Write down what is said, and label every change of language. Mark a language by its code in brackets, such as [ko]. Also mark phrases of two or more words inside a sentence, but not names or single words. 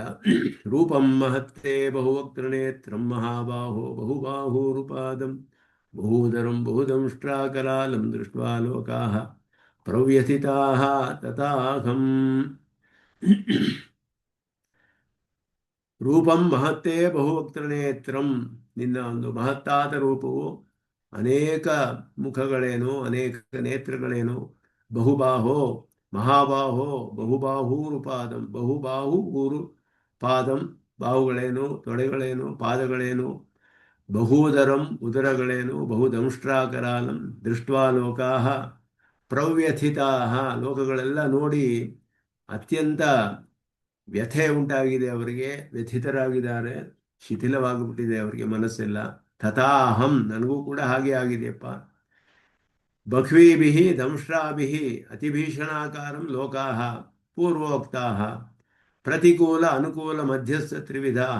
[sa] ರೂಪಂ ಮಹತ್ತೇ ಬಹುವಕ್ತ್ರನೇತ್ರಂ ಮಹಾಬಾಹೋ ಬಹುಬಾಹೂರುಪಾದಂ ಬಹುದರಂ ಬಹುದಂಷ್ಟ್ರಾಕರಾಲಂ ದೃಷ್ಟ್ವಾ ಲೋಕಾಃ ಪ್ರವ್ಯಥಿತಾಃ ತಥಾಹಂ. ರೂಪಂ ಮಹತ್ತೇ ಬಹುವಕ್ತ್ರನೇತ್ರಂ, [kn] ನಿನ್ನ ಒಂದು ಮಹತ್ತಾದ ರೂಪವು, ಅನೇಕ ಮುಖಗಳೇನು, ಅನೇಕ ನೇತ್ರಗಳೇನು. [sa] ಬಹುಬಾಹೋ ಮಹಾಬಾಹೋ ಬಹುಬಾಹೂರು ಪಾದಂ, ಬಹುಬಾಹು ಊರು ಪಾದಂ, [kn] ಬಾಹುಗಳೇನು, ತೊಡೆಗಳೇನು, ಪಾದಗಳೇನು. ಬಹುದರಂ ಉದರಗಳೇನು, [sa] ಬಹುದಂಷ್ಟ್ರಾಕರಾಲಂ ದೃಷ್ಟ್ವಾ ಲೋಕಾಃ ಪ್ರವ್ಯಥಿತಾಃ, [kn] ಲೋಕಗಳೆಲ್ಲ ನೋಡಿ ಅತ್ಯಂತ ವ್ಯಥೆ ಉಂಟಾಗಿದೆ ಅವರಿಗೆ, ವ್ಯಥಿತರಾಗಿದ್ದಾರೆ, ಶಿಥಿಲವಾಗಿಬಿಟ್ಟಿದೆ ಅವರಿಗೆ ಮನಸ್ಸೆಲ್ಲ. ತಥಾಹಂ, ನನಗೂ ಕೂಡ ಹಾಗೆ ಆಗಿದೆಯಪ್ಪ. [sa] ಬಹ್ವೀಭಿಃ ದಂಷ್ಟ್ರಾಭಿಃ ಅತಿಭೀಷಣಾಕಾರಂ ಲೋಕಾಃ ಪೂರ್ವೋಕ್ತಾಃ ಪ್ರತಿಕೂಲ ಅನುಕೂಲ ಮಧ್ಯಸ್ಥ ತ್ರಿವಿಧಾಃ.